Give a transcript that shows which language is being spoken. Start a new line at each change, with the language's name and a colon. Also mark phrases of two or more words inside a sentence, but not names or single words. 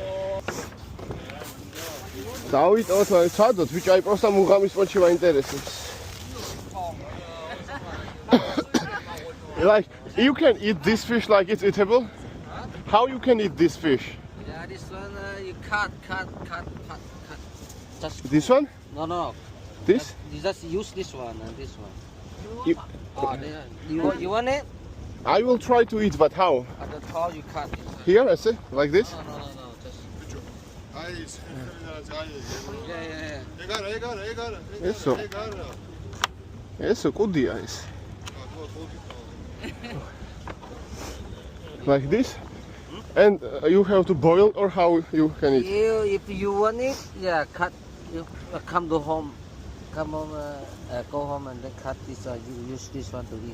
Georgian: დავიტოვოთ, ვცადოთ, ბიჭო, აი პროსტა მუღამის პონჩი მაინტერესებს.
English: Like, you can eat this fish like it's eatable? How you can eat this fish? Yeah, this one you cut. Just This one? no. This? You just use this one and this one. You, You want it? I will try to eat, but how? At the top you cut it. Here, I say, like this? No. Just
Georgian: აი ეს ხელიდან აი.
English: yeah.
Georgian: ეგარა.
Spanish: Eso. Eso,
Georgian: კუდია ეს.
English: Like this? And you have to boil or how you can eat? If you want it, yeah, cut. You come to home. Come home, go home and then cut this. You use this one to eat.